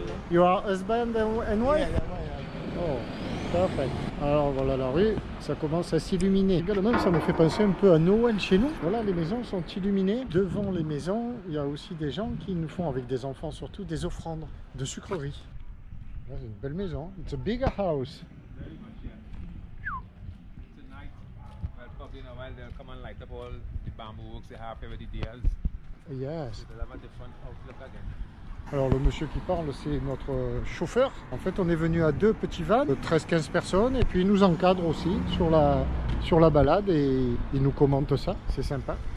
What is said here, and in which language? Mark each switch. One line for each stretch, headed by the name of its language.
English: You are husband and wife? Oh, perfect.
French: Alors voilà la rue, ça commence à s'illuminer. Également, ça me fait penser un peu à Noël chez nous. Voilà, les maisons sont illuminées. Devant les maisons, il y a aussi des gens qui nous font, avec des enfants surtout, des offrandes de sucreries. Là, c'est une belle maison.
English: It's a big house. Tonight, well, probably in a while they'll come and light up all the bamboo works they have here with the deals. Yes. They'll have a different outlook again.
French: Alors le monsieur qui parle, c'est notre chauffeur. En fait, on est venu à deux petits vans de 13-15 personnes et puis il nous encadre aussi sur la balade et il nous commente ça. C'est sympa.